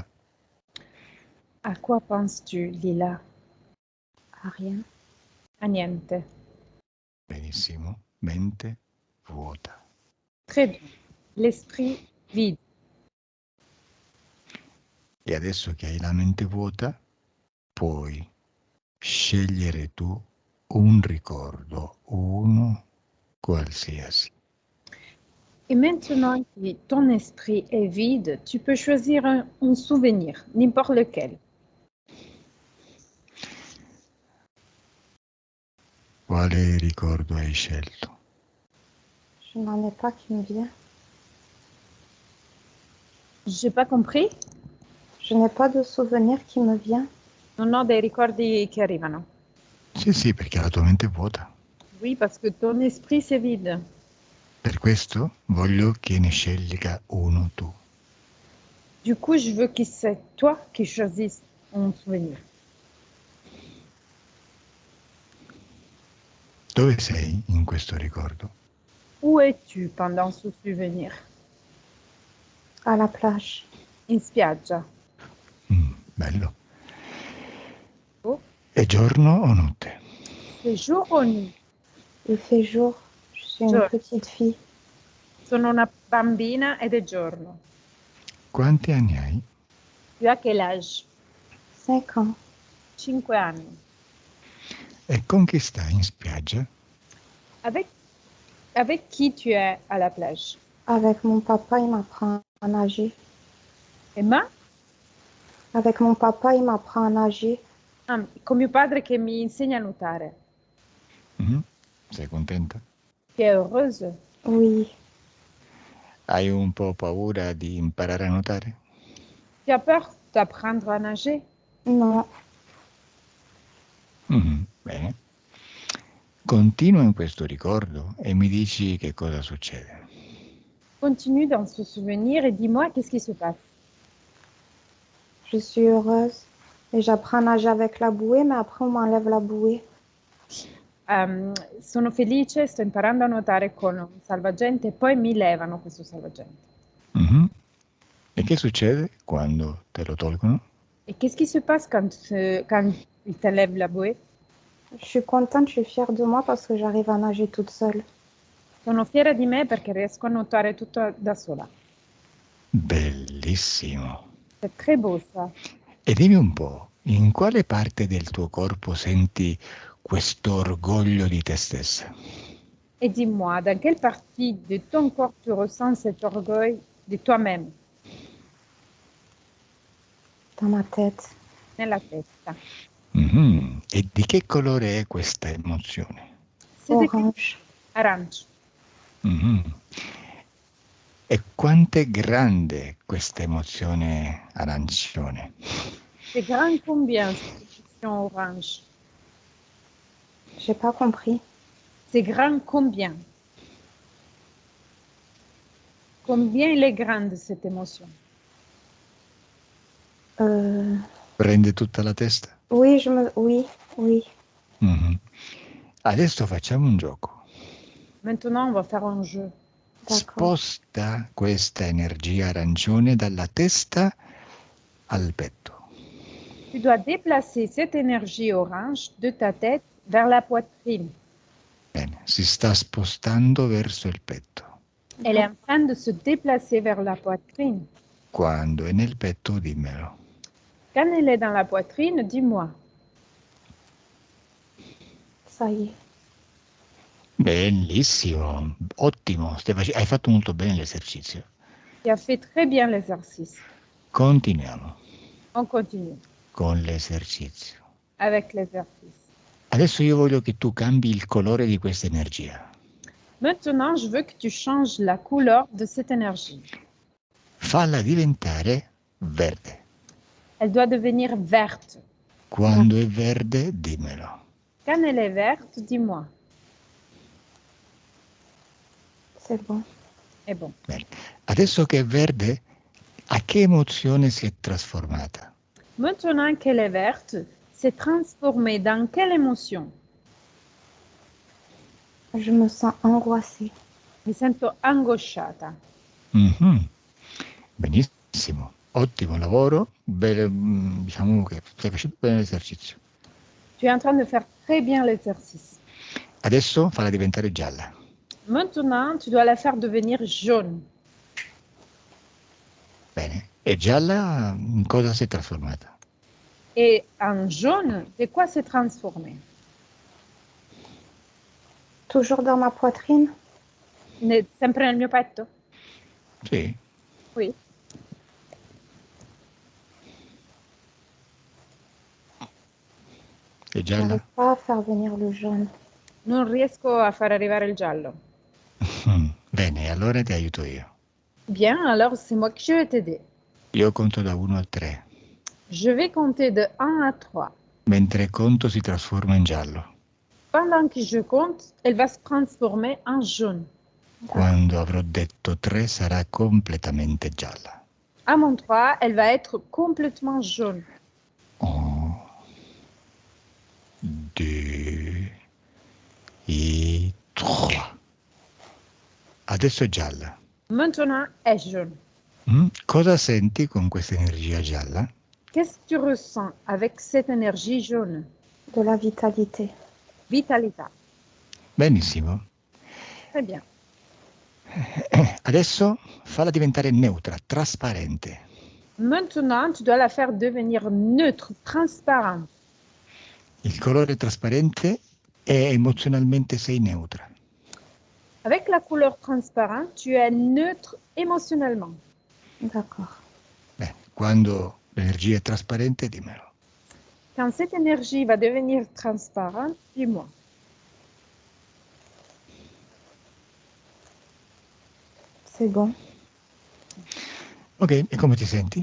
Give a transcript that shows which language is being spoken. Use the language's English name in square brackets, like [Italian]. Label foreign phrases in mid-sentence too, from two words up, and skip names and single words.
[French] À quoi penses-tu, Lila? À rien. [Italian] A niente. Benissimo, mente vuota. [French] Très bien. L'esprit vide. [Italian] E adesso che hai la mente vuota, puoi scegliere tu un ricordo, uno qualsiasi. [French] Et maintenant que ton esprit est vide, tu peux choisir un souvenir, n'importe lequel. [Italian] Quale ricordo hai scelto? [French] Je n'en ai pas qui me vient. J'ai pas compris. Je n'ai pas de souvenir qui me vient. [Italian] Non ho dei ricordi che arrivano. Sì, perché la tua mente è vuota. [French] Oui, parce que ton esprit c'est vide. [Italian] Per questo voglio che ne scelga uno tu. [French] Du coup, je veux que c'est toi qui choisisses un souvenir. [Italian] Dove sei in questo ricordo? [French] Où es-tu pendant ce souvenir? À la plage. [Italian] In spiaggia. Bello. Oh, È giorno o notte? [French] c'est jour ou nuit? Il fait jour. Je suis une [Italian] Giorno. [French] petite fille. [Italian] Sono una bambina ed è giorno. Quanti anni hai? [French] Tu as quel âge? 5 ans. [Italian] 5 anni. E con chi stai in spiaggia? [French] Avec qui tu es à la plage? Avec mon papa, il m'apprend à nager. Emma? Avec mon papa, il m'apprend à nager. [Italian] Ah, con mio padre che mi insegna a nuotare. Mhm. Sei contenta? [French] Tu es heureuse? Oui. [Italian] Hai un po' paura di imparare a nuotare? [French] Tu as peur d'apprendre à nager? Non. [Italian] Bene. Continua in questo ricordo e mi dici che cosa succede. [French] Continue dans ce souvenir et dis-moi qu'est-ce qui se passe. Je suis heureuse. Et j'apprends à nager avec la bouée, mais après, on m'enlève la bouée. [Italian] Sono felice, sto imparando a nuotare con un salvagente e poi mi levano questo salvagente. Mhm. E che succede quando te lo tolgono? [French] Et qu'est-ce qui se passe quand il t'enlève la bouée? Je suis contente, je suis fière de moi parce que j'arrive à nager toute seule. [Italian] Sono fiera di me perché riesco a nuotare tutto da sola. Bellissimo. [French] C'est très beau ça. [Italian] E dimmi un po', in quale parte del tuo corpo senti questo orgoglio di te stessa? [French] Et dis-moi, dans quelle partie de ton corps tu ressens cet orgueil de toi-même? Dans ma tête. [Italian] Nella testa. Mhm. E di che colore è questa emozione? [French] C'est de Orange. [Italian] arancio. Mhm. E quanto è grande questa emozione arancione? [French] C'est grand combien cette émotion orange? J'ai pas compris. C'est grand combien? Combien elle est grande cette émotion? [Italian] Prende tutta la testa? [French] Oui, oui. Mhm. [Italian] Adesso facciamo un gioco. [French] Maintenant, on va faire un jeu. D'accord. [Italian] Sposta questa energia arancione dalla testa al petto. [French] Tu dois déplacer cette énergie orange de ta tête vers la poitrine. [Italian] Bene, si sta spostando verso il petto. [French] Elle est en train de se déplacer vers la poitrine. [Italian] Quando è nel petto, dimmelo. [French] Quand elle est dans la poitrine, dis-moi. Ça y est. [Italian] Bellissimo, ottimo, hai fatto molto bene l'esercizio. [French] Tu as fait très bien l'exercice. [Italian] Continuiamo [French] On continue [Italian] con l'esercizio. [French] avec l'exercice. [Italian] Adesso io voglio che tu cambi il colore di questa energia. [French] Maintenant, je veux que tu changes la couleur de cette énergie. [Italian] Falla diventare verde. [French] Elle doit devenir verte. [Italian] Quando è verde, dimmelo. [French] Quand elle est verte, dis-moi. C'est bon. [Italian] È bon. Bene. Adesso che è verde, a che emozione si è trasformata? [French] Maintenant qu'elle est verte, s'est transformée dans quelle émotion? Je me sens angoissée. [Italian] Mi sento angosciata. Mhm. Benissimo, ottimo lavoro, diciamo che stai facendo bene l'esercizio. [French] Tu es en train de faire très bien l'exercice. [Italian] Adesso falla diventare gialla. [French] Maintenant, tu dois la faire devenir jaune. [Italian] Bene, e gialla in cosa si è trasformata? [French] Et en jaune, de quoi s'est transformée? Toujours dans ma poitrine? [Italian] Sempre nel mio petto? Sì. [French] Oui. [Italian] È gialla? [French] J'arrive pas à faire venir le jaune. [Italian] Non riesco a far arrivare il giallo. Bene, allora ti aiuto io. [French] Bien, alors c'est moi qui vais t'aider. [Italian] Io conto da 1 a 3. [French] Je vais compter de 1 à 3. [Italian] Mentre conto si trasforma in giallo. [French] Pendant que je compte, elle va se transformer en jaune. [Italian] Quando avrò detto 3 sarà completamente gialla. [French] À mon 3, elle va être complètement jaune. [Italian] 1, 2 e 3. Adesso è gialla. [French] Maintenant, elle est jaune. [Italian] Cosa senti con questa energia gialla? [French] Qu'est-ce que tu ressens avec cette énergie jaune? De la vitalité. Vitalité. [Italian] Benissimo. [French] Très bien. [Italian] Adesso falla diventare neutra, trasparente. [French] Maintenant, tu dois la faire devenir neutre, transparente. [Italian] Il colore trasparente e emozionalmente sei neutra. [French] Avec la couleur transparente, tu es neutre émotionnellement. D'accord. [Italian] Bene, quando l'energia è trasparente, dimmelo. [French] Quand cette énergie va devenir transparente, dis-moi. C'est bon. [Italian] Ok, e come ti senti?